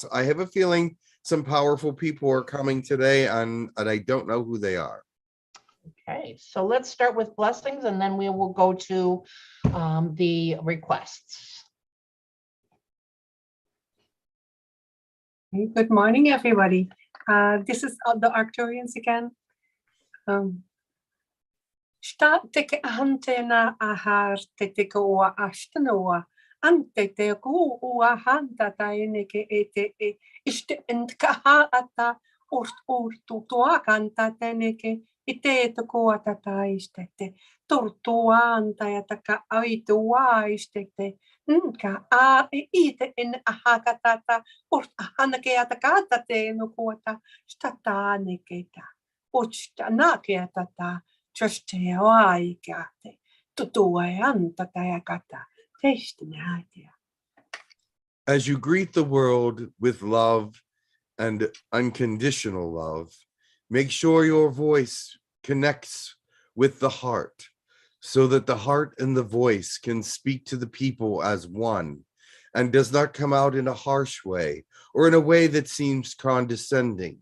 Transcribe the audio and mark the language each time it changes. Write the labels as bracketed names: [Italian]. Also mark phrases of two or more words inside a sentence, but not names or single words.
[English] I have a feeling some powerful people are coming today, and I don't know who they are. Okay, so let's start with blessings, and then we will go to the requests. Good morning, everybody. This is the Arcturians again. Te ke ante na ahar te koa ashtanoa. Ante te ko ua hanta taine ke e iste entkaha ata urtu tua kanta teneke ite te koa tata istete tortua anta ja taka aitua istete nka a ite en ahakatata urt hanake atakata te no koata stata neketa uchta nake tata just ai kate tutua anta ta kata. As you greet the world with love and unconditional love, make sure your voice connects with the heart so that the heart and the voice can speak to the people as one and does not come out in a harsh way or in a way that seems condescending.